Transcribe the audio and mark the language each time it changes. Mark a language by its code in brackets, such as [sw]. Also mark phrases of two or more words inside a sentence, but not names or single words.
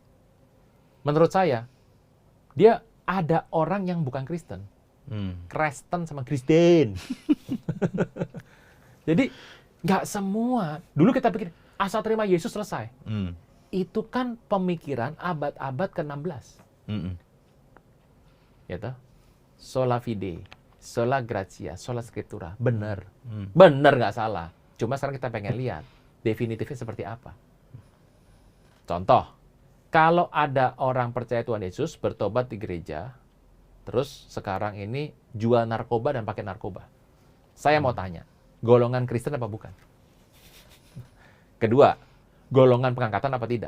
[id] Menurut saya, dia ada orang yang bukan Kristen. Kristen sama Kristen. Jadi, nggak semua. Dulu kita pikir, asal terima Yesus selesai. Itu kan pemikiran abad-abad ke-16. Ya toh? [la] Sola fide, sola gratia, sola scriptura. [id] Benar. Benar, nggak salah. Cuma sekarang kita pengen lihat definitifnya seperti apa. Contoh, kalau ada orang percaya Tuhan Yesus, bertobat di gereja, terus sekarang ini jual narkoba dan pakai narkoba. Saya mau tanya, golongan Kristen apa bukan? Kedua, golongan pengangkatan apa tidak?